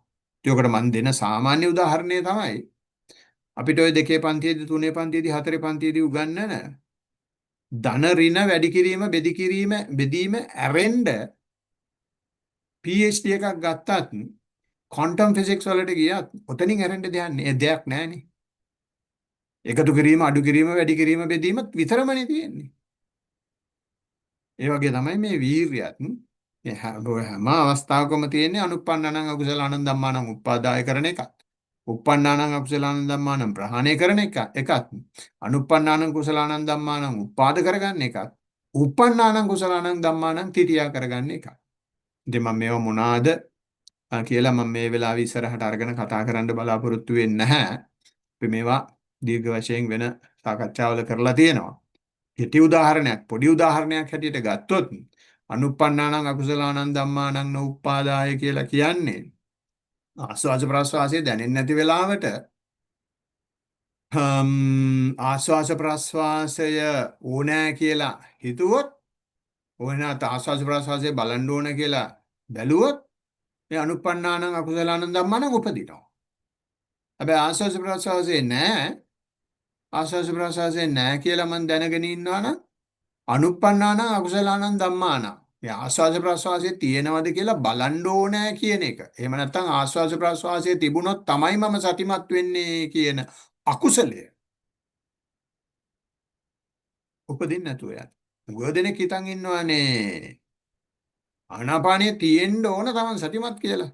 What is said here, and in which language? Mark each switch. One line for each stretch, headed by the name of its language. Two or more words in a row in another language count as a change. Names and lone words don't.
Sinhala: ඒකට මම දෙන සාමාන්‍ය උදාහරණය තමයි අපිට ওই 2 පන්තියේදී 3 පන්තියේදී 4 පන්තියේදී උගන්වන ධන ඍණ වැඩි කිරීම බෙදීම ඇරෙන්න PhD එකක් ගත්තත්
English: quantum physics
Sinhala: වලට ගියත් ඔතනින් ඇරෙන්න දෙයක් නැහැනේ. එකතු කිරීම අඩු කිරීම වැඩි කිරීම බෙදීම විතරමනේ තියෙන්නේ. ඒ වගේ තමයි මේ වීර්යයත් මේ හැම අවස්ථාවකම තියෙන්නේ
Pali: අනුප්පන්නානං අකුසලානං ධම්මානං උප්පාදාය
Sinhala: කරන එකත්.
Pali: uppannānaṁ akusalaṇaṁ dhammānaṁ
Sinhala: ප්‍රහාණය කරන එකත්
Pali: අනුප්පන්නානං කුසලානං ධම්මානං
Sinhala: උපාද කරගන්න එකත්
Pali: uppannānaṁ කුසලානං ධම්මානං තිටියා
Sinhala: කරගන්න එකත්. ඉතින් මම මේව මොනවාද කියලා මම මේ වෙලාවේ ඉස්සරහට අරගෙන කතා කරන්න බලාපොරොත්තු වෙන්නේ නැහැ. අපි මේවා දීර්ඝ වශයෙන් වෙන සාකච්ඡාවල කරලා තියෙනවා. කෙටි උදාහරණයක් පොඩි උදාහරණයක් හැටියට ගත්තොත්
Pali: අනුප්පන්නානං අකුසලානං ධම්මානං නෝප්පාදාය
Sinhala: කියලා කියන්නේ ආස්වාද ප්‍රාස්වාසයේ දැනෙන්නේ නැති වෙලාවට ආස්වාස ප්‍රාස්වාසය ඕනෑ කියලා හිතුවොත් ඕනෑත ආස්වාස ප්‍රාස්වාසයේ බලන්න ඕන කියලා බැලුවොත් මේ
Pali: අනුප්පන්නානං අකුසලානං ධම්මානං
Sinhala: උපදිනවා. හැබැයි ආස්වාස ප්‍රාස්වාසයේ නැහැ ආස්වාස ප්‍රාස්වාසයේ නැහැ කියලා මම දැනගෙන ඉන්නවා නම්
Pali: අනුප්පන්නානං අකුසලානං ධම්මානං
Sinhala: මේ ආස්වාස ප්‍රාස්වාසයේ තියෙනවද කියලා බලන්න ඕනෑ කියන එක. එහෙම නැත්නම් ආස්වාස ප්‍රාස්වාසයේ තිබුණොත් තමයි මම සතිමත් වෙන්නේ කියන අකුසලය උපදින්න නැතුව යන. ගොඩනෙක් හිතන් ඉන්නවානේ ආනාපානිය තියෙන්න ඕන තමන් සතිමත් කියලා.